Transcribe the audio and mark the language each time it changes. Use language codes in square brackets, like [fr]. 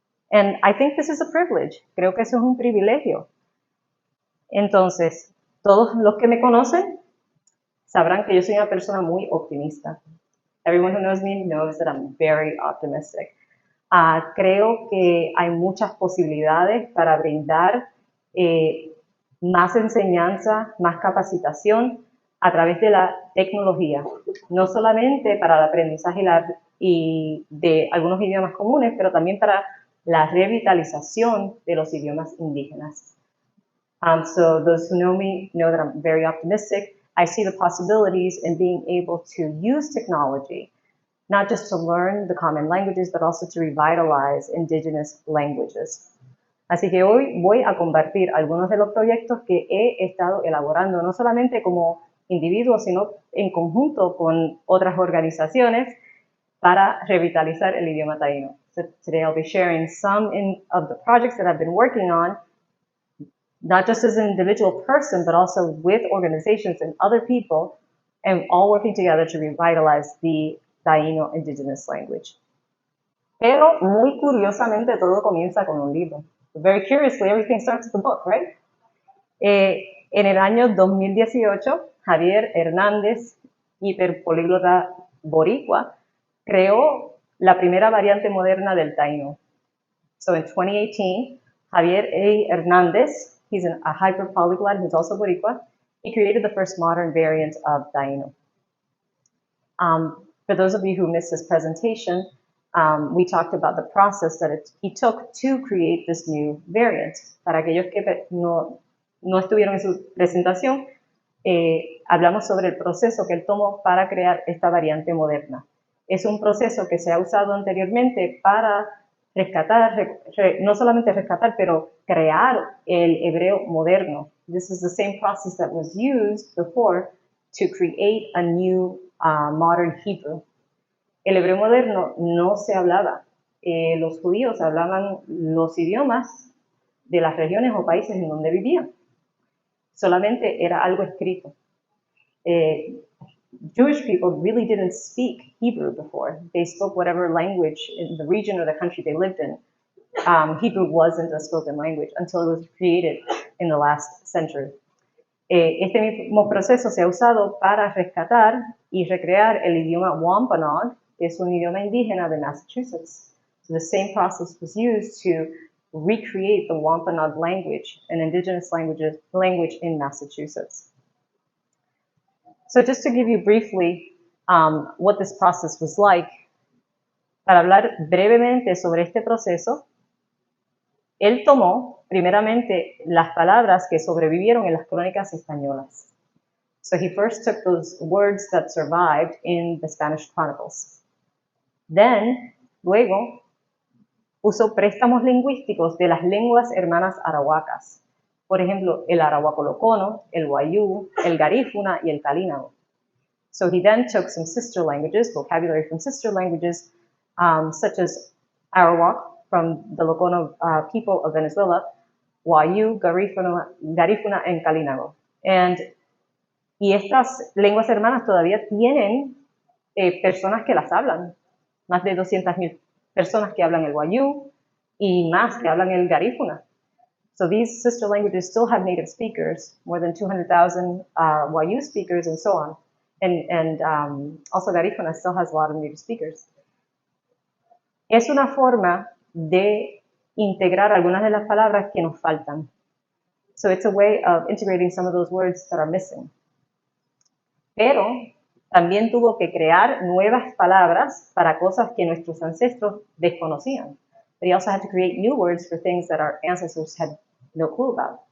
[en] And I think this is a privilege. [es] Creo que eso es un privilegio. Entonces, todos los que me conocen sabrán que yo soy una persona muy optimista. [en] Everyone who knows me knows that I'm very optimistic. [es] Creo que hay muchas posibilidades para brindar más enseñanza, más capacitación a través de la tecnología, no solamente para el aprendizaje y de algunos idiomas comunes, pero también para la revitalización de los idiomas indígenas. [en] So those who know me know that I'm very optimistic. I see the possibilities in being able to use technology, not just to learn the common languages, but also to revitalize indigenous languages. [es] Así que hoy voy a compartir algunos de los proyectos que he estado elaborando, no solamente como individuo, sino en conjunto con otras organizaciones para revitalizar el idioma taíno. [en] So today I'll be sharing some of the projects that I've been working on, not just as an individual person, but also with organizations and other people, and all working together to revitalize the Taíno indigenous language. [es] Pero muy curiosamente todo comienza con un libro. [en] Very curiously, everything starts with a book, right? [es] En el año 2018, Javier Hernández, hiperpolíglota boricua, creó la primera variante moderna del taíno. [en] So in 2018, Javier A. Hernandez, he's a hyper polyglot who's also Boricua. He created the first modern variant of Taíno. For those of you who missed this presentation, we talked about the process that he took to create this new variant. [es] Para aquellos que no estuvieron en su presentación, hablamos sobre el proceso que él tomó para crear esta variante moderna. Es un proceso que se ha usado anteriormente para rescatar, no solamente rescatar, pero crear el hebreo moderno. [en] This is the same process that was used before to create a new modern Hebrew. [es] El hebreo moderno no se hablaba. Los judíos hablaban los idiomas de las regiones o países en donde vivían. Solamente era algo escrito. [en] Jewish people really didn't speak Hebrew before. They spoke whatever language in the region or the country they lived in. Hebrew wasn't a spoken language until it was created in the last century. [es] Este mismo proceso se ha usado para rescatar y recrear el idioma Wampanoag, que es un idioma indígena de Massachusetts. [en] So the same process was used to recreate the Wampanoag language, an indigenous language in Massachusetts. So just to give you briefly what this process was like, [es] para hablar brevemente sobre este proceso, él tomó primeramente las palabras que sobrevivieron en las crónicas españolas. [en] So he first took those words that survived in the Spanish Chronicles. [es] Then, luego, usó préstamos lingüísticos de las lenguas hermanas arahuacas. Por ejemplo, el arahuaco locono, el wayú, el garífuna y el calínago. [en] So he then took some sister languages, vocabulary from sister languages, such as Arawak from the Locono people of Venezuela, wayú, garífuna and calínago. [es] Y estas lenguas hermanas todavía tienen personas que las hablan. Más de 200,000 personas que hablan el wayú y más que hablan el garífuna. [en] So these sister languages still have native speakers, more than 200,000 wayú speakers and so on. And also garífuna still has a lot of native speakers. [es] Es una forma de integrar algunas de las palabras que nos faltan. [en] So it's a way of integrating some of those words that are missing. [es] Pero también tuvo que crear nuevas palabras para cosas que nuestros ancestros desconocían. [en] But he also had to create new words for things that our ancestors had no clue about.